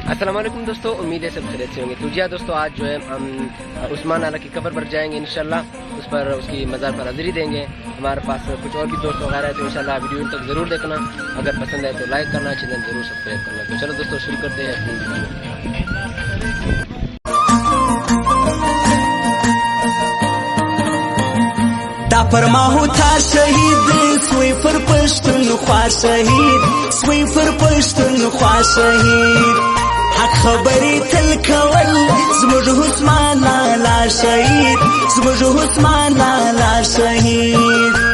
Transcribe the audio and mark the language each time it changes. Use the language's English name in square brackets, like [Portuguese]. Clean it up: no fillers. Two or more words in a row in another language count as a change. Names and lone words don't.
[Urdu] السلام علیکم دوستوں، امید ہے سب خیریت سے ہوں گے۔ تو جی دوستوں، آج جو ہے ہم عثمان آلا کی قبر پر جائیں گے ان شاء اللہ، اس پر اس کی مزار پر حاضری دیں گے. ہمارے پاس کچھ اور بھی دوست وغیرہ ہے، تو ان شاء اللہ ویڈیو تک ضرور دیکھنا. اگر پسند ہے تو لائک کرنا، چینل ضرور سبسکرائب کرنا۔ تو چلو دوستوں شروع کرتے ہیں اپنی ویڈیو. [Pashto] فرماهو تا شهید سوی پر پشتون خوا شهید سوی پر پشتون خوا شهید حق خبری تل کول زموږ عثمان لالا شهید زموږ عثمان لالا شهید